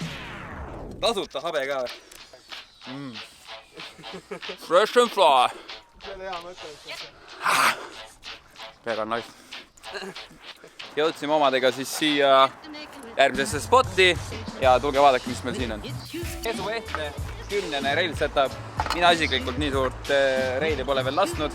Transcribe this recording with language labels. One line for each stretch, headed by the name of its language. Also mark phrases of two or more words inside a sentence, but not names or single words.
Estonian: Tasuta habe ka või?
English: Fresh and fly.
Estonian: See on hea mõte. Väga nice. Jõudsime omadega siis siia järgmisesse spotti ja tulge vaadake, mis meil siin on. Esu ette, 10.
English: rail setup.
Estonian: Mina isiklikult nii suurt reili pole veel lasknud.